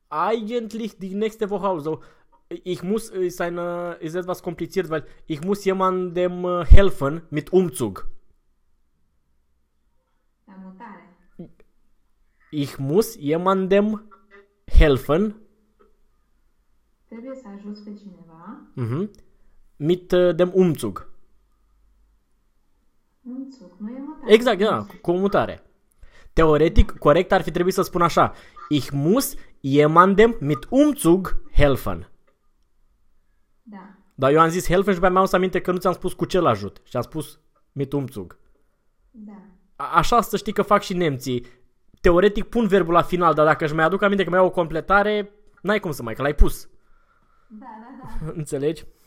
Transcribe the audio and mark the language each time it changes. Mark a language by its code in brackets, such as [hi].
[de] Eigentlich die nächste Woche auch. So, ist etwas kompliziert, weil ich muss jemandem helfen mit Umzug. [ro] La mutare. [de] Ich muss jemandem helfen. [ro] Trebuie să ajuți pe cineva. [de] Mit dem Umzug. [ro] Umzug, nu e mutare, Exact, da, [de] umzug. [ro] cu mutare. Teoretic, Da. corect ar fi trebuit să spun așa. [de] Ich muss jemandem mit Umzug helfen. [ro] Da. Dar eu am zis helfen și mai am să aminte că nu ți-am spus cu ce-l ajut. Și am spus [de] mit Umzug. [ro] Da. Așa să știi că fac și nemții. Teoretic pun verbul la final, dar dacă își mai aduc aminte că mai au o completare, n-ai cum să mai, că l-ai pus. Da. Înțelegi?